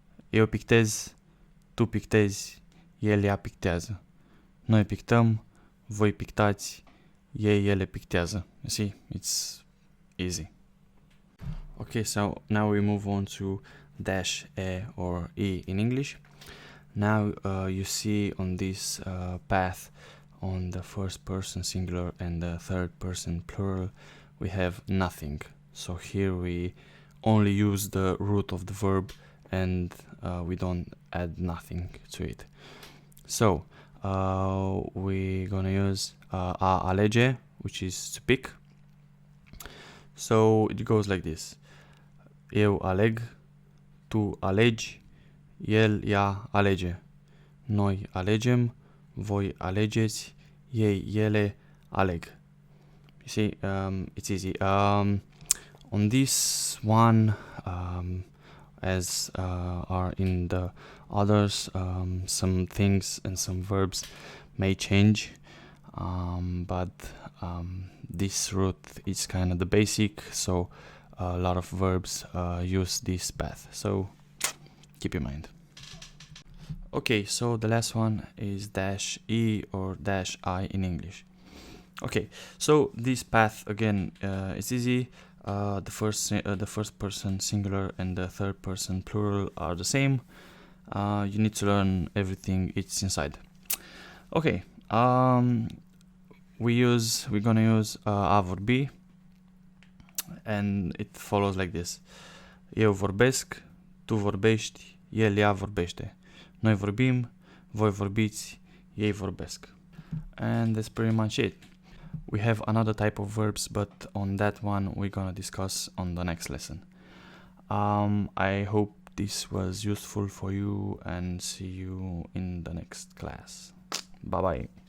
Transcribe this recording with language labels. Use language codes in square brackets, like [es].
[ro] Eu pictez, tu pictezi, el, ea pictează. Noi pictăm, voi pictați, ei, ele pictează. [en] You see, it's easy. Okay, so now we move on to dash e or e in English. Now you see on this path, on the first person singular and the third person plural, we have nothing. So here we only use the root of the verb, and we don't add nothing to it. So we're gonna use a alege, which is to pick. So it goes like this: [ro] eu aleg, tu alegi, el, ea alege. Noi alegem, voi alegeți, ei, ele aleg. [en] You see, it's easy. On this one, as are in the others, some things and some verbs may change, but this root is kind of the basic, so a lot of verbs use this path, so keep in mind. Okay, so the last one is dash e or dash I in English. Okay, so this path again is easy. The first person singular and the third person plural are the same. You need to learn everything it's inside. Okay, we're gonna use a vorbi, and it follows like this: [ro] eu vorbesc, tu vorbești, el, ea vorbește. Noi vorbim, voi vorbiți, ei vorbesc. [en] And that's pretty much it. We have another type of verbs, but on that one we're gonna discuss on the next lesson. I hope this was useful for you, and see you in the next class. Bye bye.